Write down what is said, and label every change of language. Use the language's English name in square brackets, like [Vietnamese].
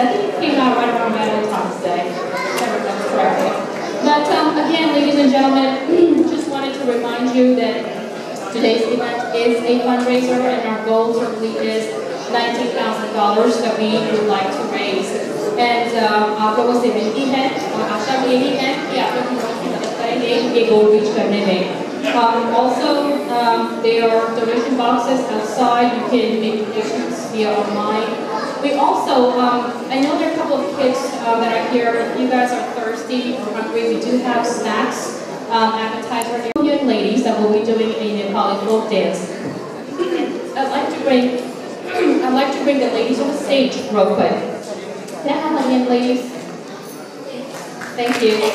[English] I think it came out right around Valentine's Day, if I remember correctly. But again, ladies and gentlemen, just wanted to remind you that today's event is a fundraiser, and our goal certainly is $19,000 that we would like to raise. [Hindi] And आपको से मिलती है और आशा भी यही है कि आप लोग हमारी मदद करेंगे ये [English] goal reach [Hindi] करने में. [English] Also, there are donation boxes outside. You can make donations via online. We also, I know there are a couple of kids that are here. If you guys are thirsty or hungry, we do have snacks, appetizer. Young ladies that will be doing a Nepali folk dance. I'd like to bring the ladies on the stage real quick. Can I have my young ladies? Thank you.